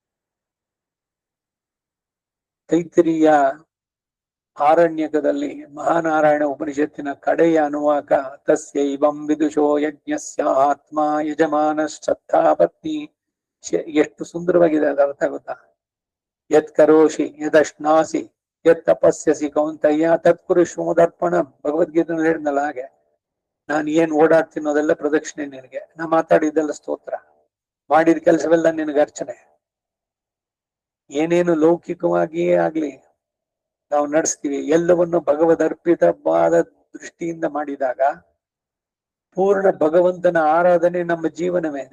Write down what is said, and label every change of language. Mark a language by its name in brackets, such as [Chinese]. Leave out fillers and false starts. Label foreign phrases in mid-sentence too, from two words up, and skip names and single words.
[Kannada] ತೈತ್ತಿರೀಯ ಆರಣ್ಯಕದಲ್ಲಿ ಮಹಾನಾರಾಯಣ ಉಪನಿಷತ್ತಿನ ಕಡೆಯ ಅನುವಾಕ [Sanskrit] ತಸ್ಯೈವಂ ವಿದುಷೋ ಯಜ್ಞಸ್ಯ ಆತ್ಮ ಯಜಮಾನ ಶ್ರದ್ಧಾ ಪತ್ನಿ. [Kannada] ಎಷ್ಟು ಸುಂದರವಾಗಿದೆ ಅದ ಅರ್ಥ ಗೊತ್ತಾ? [Sanskrit] ಯತ್ ಕರೋಷಿ ಯದಶ್ನಾಸಿ ಯತ್ ತಪಸ್ಯಸಿ ಕೌಂತಯ್ಯ ತತ್ಪುರುಷೋದರ್ಪಣ. [Kannada] ಭಗವದ್ಗೀತೆನಲ್ಲಿ ಹೇಳಿದ್ನಲ್ಲ ಹಾಗೆ, ನಾನು ಏನ್ ಓಡಾಡ್ತೀನೋದೆಲ್ಲ ಪ್ರದಕ್ಷಿಣೆ ನಿನಗೆ, ನಾ ಮಾತಾಡಿದ್ದೆಲ್ಲ ಸ್ತೋತ್ರ, ಮಾಡಿದ ಕೆಲಸವೆಲ್ಲ ನಿನಗೆ ಅರ್ಚನೆ. ಏನೇನು ಲೌಕಿಕವಾಗಿಯೇ ಆಗ್ಲಿ ನಾವು ನಡೆಸ್ತೀವಿ, ಎಲ್ಲವನ್ನು ಭಗವದ್ ಅರ್ಪಿತವಾದ ದೃಷ್ಟಿಯಿಂದ ಮಾಡಿದಾಗ ಪೂರ್ಣ ಭಗವಂತನ ಆರಾಧನೆ ನಮ್ಮ ಜೀವನವೇನೆ.